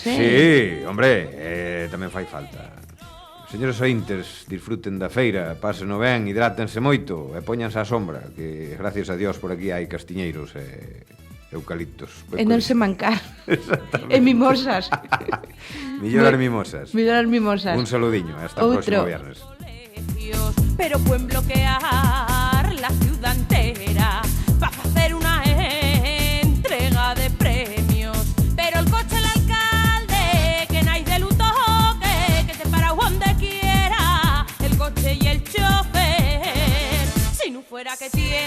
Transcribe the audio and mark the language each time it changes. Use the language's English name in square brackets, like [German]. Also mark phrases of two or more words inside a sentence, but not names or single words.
[Galician] Sí, hombre, tamén fai falta. Señores ointes, disfruten da feira, pásenlo ben, hidrátense moito e póñanse á sombra, que gracias a Dios por aquí hai castiñeiros e eucaliptos. E non se mancar. E mimosas. Millorar mimosas. Millorar mimosas. Un saludiño, hasta o próximo viernes. [Spanish] Pero pueden bloquear la ciudad entera para hacer una entrega de premios. Pero el coche del alcalde, que nadie de luto, que te para donde quiera, el coche y el chofer, si no fuera que